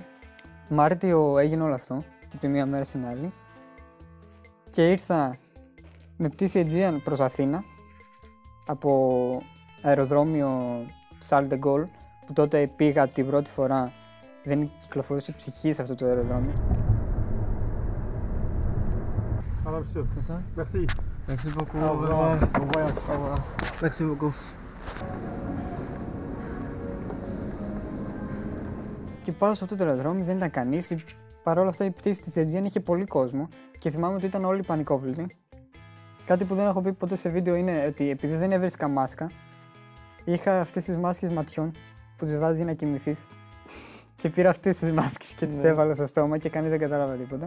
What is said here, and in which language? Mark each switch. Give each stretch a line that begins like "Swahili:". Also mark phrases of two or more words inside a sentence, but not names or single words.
Greek: Μάρτιο έγινε όλο αυτό, από τη μία μέρα στην άλλη. Και ήρθα με πτήση Aegean προς Αθήνα, από αεροδρόμιο Charles de Gaulle, που τότε πήγα την πρώτη φορά, δεν κυκλοφορούσε ψυχή σε αυτό το αεροδρόμιο.
French: Alors, monsieur. C'est ça? Merci. Merci beaucoup. Au revoir. Au revoir. Au revoir. Merci beaucoup.
Greek: Και πάω σε αυτό το αεροδρόμιο, δεν ήταν κανείς. Παρ' όλα αυτά η πτήση της Aegean είχε πολύ κόσμο και θυμάμαι ότι ήταν όλοι πανικόβλητοι. Κάτι που δεν έχω πει ποτέ σε βίντεο είναι ότι επειδή δεν έβρισκα μάσκα, είχα αυτές τις μάσκες ματιών που τις βάζει για να κοιμηθείς. Και πήρα αυτές τις μάσκες και τις έβαλα στο στόμα και κανείς δεν κατάλαβε τίποτα.